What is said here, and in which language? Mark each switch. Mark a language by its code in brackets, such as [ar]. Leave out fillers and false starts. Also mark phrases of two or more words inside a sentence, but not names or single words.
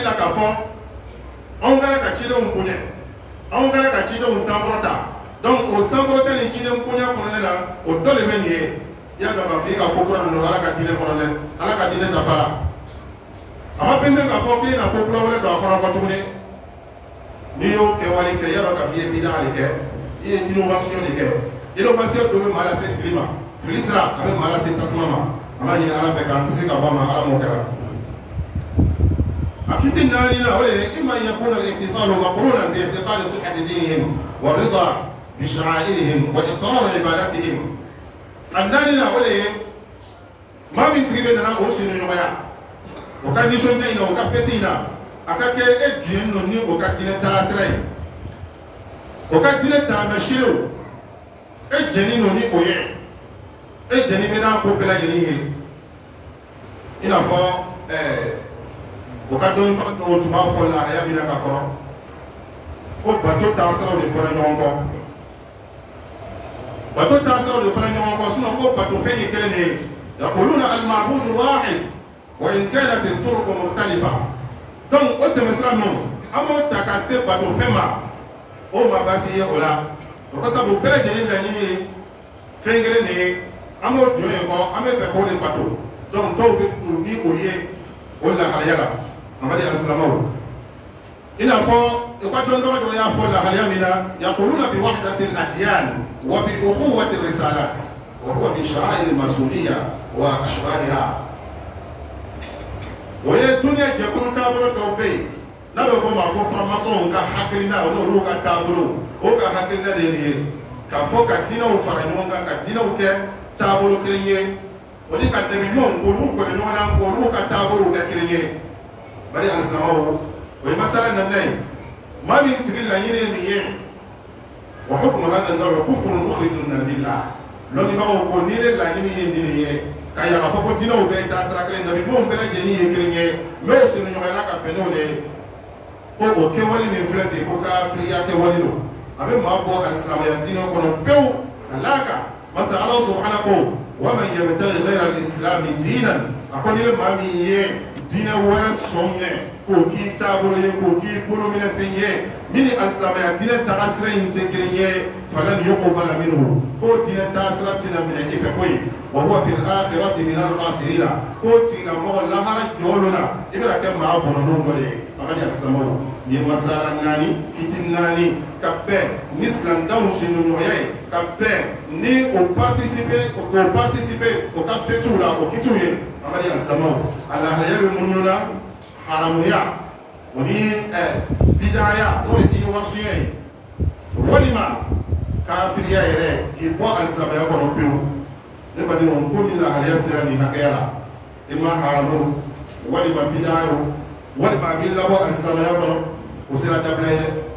[bm] la k'a fɔ anw kana ka cidenw bonya anw kana ka cidenw sankɔrɔta donc o sankɔrɔta ni ciden bonya kɔnɔna na o dɔ de bɛ nin ye i y'a dɔn k'a fɔ i ka ko kura ninnu ala ka diinɛ kɔnɔ dɛ ala ka diinɛ nafa la a ma pense k'a fɔ k'i na ko kura wɛrɛ don a kɔnɔ kɔ tuguni n'i y'o kɛwale kɛ i y'a dɔn k'a fɔ i ye bida de kɛ i ye innovation de kɛ innovation dɔ bɛ maa lase fili ma fili sira a bɛ maa lase tasuma ma a b'a ɲini ala fɛ k'an kisi ka bɔ a ma ala m'o kɛra a kiti naani na o de ye [ar] إما يكون الاحتفال مقرونا باحتفال صحة دينهم ورضا بشعائرهم وإقرار عباداتهم [bm] a naani na o de ye maa min tigi bɛ nana o sini ɲɔgɔnya o ka nisɔndiya in na o ka fɛti in na a ka kɛ e jɛn don ni o ka diinɛ taasira ye o ka diinɛ taamasirew e jɛni don ni o ye e jɛni bɛ n'a ko bɛɛ lajɛlen ye i n'a fɔ o ka dɔnnibaga dɔw tun b'a fɔ lahalaya min na ka kɔrɔ ko bato taasiraw de fɔra ɲɔgɔn kɔ bato taasiraw de fɔra ɲɔgɔn kɔ sinon ko bato fɛn ye kelen de ye [ar] يقولون المعبود واحد وإن كانت الطرق مختلفة [bm] donc o tɛmɛsira ninnu an b'o ta ka se bato fɛn ma o ma baasi ye o la o ka sabu bɛɛ lajɛlen laɲini ye fɛn kelen de ye an b'o jɔ yen kɔ an bɛ fɛ k'o de bato donc dɔw bɛ tugu ni o ye o lahalaya la amadi alisilamaw i n'a fɔ u ka dɔnnibaga dɔ y'a fɔ lahalaya min na [ar] يقولون بوحدة الأديان وبأخوة الرسالات وهو من شعائر الماسونية وأشباهها [bm] o ye duniya jɛkulu taabolo dɔw bɛ yen n'a bɛ fɔ o ma ko franc-maçonw ka hakilina o n'olu ka taabolo o ka hakilina de ye nin ye ka fɔ ka diinɛw fara ɲɔgɔn kan ka diinɛw kɛ taabolo kelen ye o ni ka dɛmɛ ɲɔgɔn k'olu kɔni ɲɔgɔn na k'olu ka taabolow kɛ kelen ye bari alisamaw o ye masala nana ye maa min tigi laɲini ye nin ye [ar] وحكم هذا النوع كفر مخرج من الملة [bm] lɔnnibagaw ko ni ne laɲini ye nin ye ka y'a ka fɔ ko diinɛw bɛɛ taa sira kelen nabi ɲumanw bɛɛ lajɛlen ye kelen ye mɛ o siniɲɔgɔnya ka bɛn n'o de ye ko o kɛwale min filɛ ten ko kafiriya kɛwale don a bɛ maa bɔ alisilamaya diinɛ kɔnɔ pewu ka l'a kan masa ala subhanahu ko wa [ar] من يبتغ غير الإسلام دينا [bm] a ko ni bɛ maa min ye diinɛ wɛrɛ sɔn ɲɛ k'o k'i taabolo ye k'o k'i bolo minɛ fɛn ye min ni alisilamaya diinɛ tagasira in tɛ kelen ye [ar] فلن يقبل منه [bm] k'o diinɛ tagasira tɛna minɛ i fɛ koyi [ar] وهو في الآخرة من الخاسرين [bm] k'o tigilamɔgɔ lahara jɔyɔrɔ la i bɛna kɛ maa bɔnɔnɔ dɔ de ye a ka di alisilamɔw ni masala naani kiti naani ka bɛn ni silamɛdenw sinɲɔgɔnya ye ka bɛn ni o participer o ka fêtiw la o kitiw ye a ka di alisilamɔw a lahalaya bɛ munnu na haramuya o ni bidaya n'o ye innovation ye walima kafiriya yɛrɛ k'i bɔ alisilamɛya kɔnɔ pewu ne badenw ko ni lahalaya sera nin hakɛya la i ma haramu walima bidaya walima a b'i labɔ alisilamɛya kɔnɔ o sera dabila ye dɛ